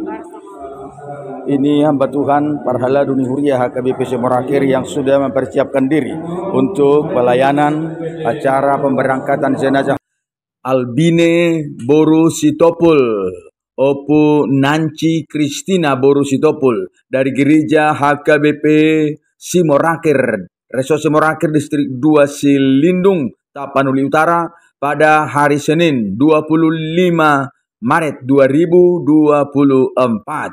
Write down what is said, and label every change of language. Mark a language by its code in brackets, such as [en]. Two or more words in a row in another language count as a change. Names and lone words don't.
[id] Ini hamba Tuhan Parhala Duni Huria HKBP Simorangkir yang sudah mempersiapkan diri untuk pelayanan acara pemberangkatan jenazah Albine Boru Sitopul Opunansi Kristina Boru Sitopul dari gereja HKBP Simorangkir, Resor Simorangkir Distrik 2 Silindung, Tapanuli Utara pada hari Senin 25 Maret 2024.